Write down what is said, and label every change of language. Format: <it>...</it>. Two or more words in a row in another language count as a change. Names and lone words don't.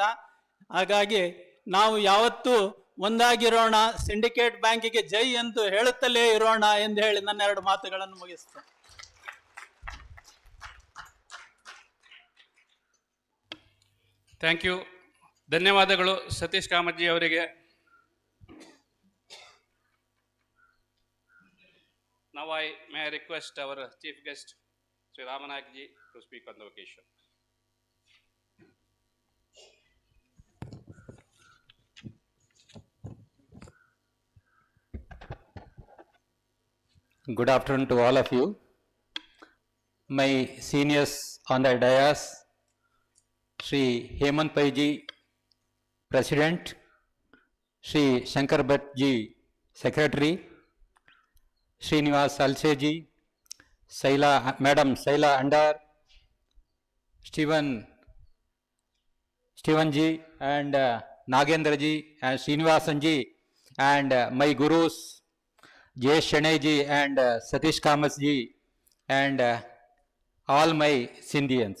<kn>ಹಾಗಾಗಿ ನಾವು ಯಾವತ್ತೂ ಒಂದಾಗಿರೋಣ, ಸಿಂಡಿಕೇಟ್ ಬ್ಯಾಂಕಿಗೆ ಜೈ ಎಂದು ಹೇಳುತ್ತಲೇ ಇರೋಣ ಎಂದು ಹೇಳಿ ನನ್ನ 2 ಮಾತುಗಳನ್ನು ಮುಗಿಸ್ತೇನೆ.</kn> <en>thank you.</en> <kn>ಧನ್ಯವಾದಗಳು ಸತೀಶ್ ಕಾಮಜ್ಜಿ ಅವರಿಗೆ.</kn> <en>Now may I request our chief guest, Sri Ramanayak ji, to speak on the occasion. Good afternoon to all of you. My seniors on the dais, Sri Hemant Pai ji, President, Sri Shankar Bhatt ji, Secretary, Srinivas Salse ji, Madam Saila Andar, Stephen ji, and Nagendra ji, and Srinivasan ji, and my gurus, Jay Shanay ji and Satish Kamas ji, and all my Scindians.</en>